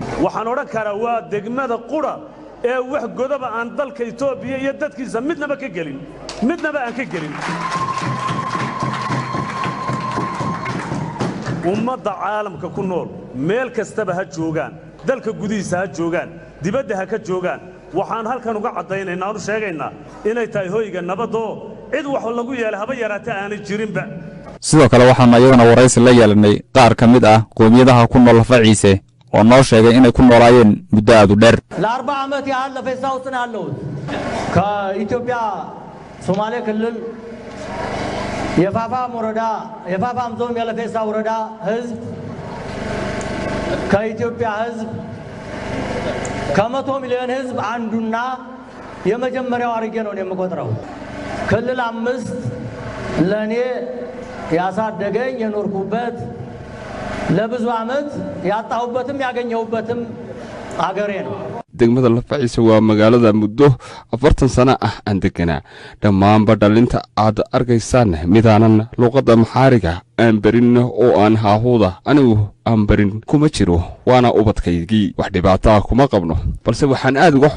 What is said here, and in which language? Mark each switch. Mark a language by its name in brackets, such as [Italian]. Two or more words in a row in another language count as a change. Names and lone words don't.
[Somali] waxaan oran karaa waa degmada qura ee wax godaba aan dalka Itoobiya iyo dadkiisa midnaba aan ka gelin ummadda caalamka ku nool meel kastaba ha joogaan dalka gudihiisa ha joogaan dibadda ha ka joogaan waxaan halkan uga cadaynaynaa oo sheegaynaa inay tahay hoyga nabadoo cid wax lagu yeelay haba yaraatay aanay jirinba sidoo kale waxaan ayagana waraysi la yeelanay qaar ka mid ah qoomiyadaha ku nool lafaciisa oo noo sheegay inay ku noolaayeen muddo aad u dheer [Amharic] la 4 ዓመት ያህል ለፈሳው ጽናለው ከኢትዮጵያ ሶማሌ ክልል የፋፋም ወረዳ የፋፋም ዞን የለፈሳ ወረዳ ህዝብ ከኢትዮጵያ ህዝብ ከ100 ሚሊዮን ህዝብ አንዱና የመጀመሪያው አርጌ ነው የምቆጥረው ክልል 5 ለኔ ያሳደገኝ የኖርኩበት ለብዙ ዓመት ያጣሁበትም ያገኘሁበትም አገሬ ነው [Somali] degmada lafaciisa waa magaalada muddo 40 sano ah aan deganaa dhammaanba dhalinta aad arkaysaan midaanan luqadda maxaariga aan barin oo aan haahuuda anigu aan barin kuma jiro waana ubadkaygii wax dhibaato ah kuma qabno balse waxaan aad uga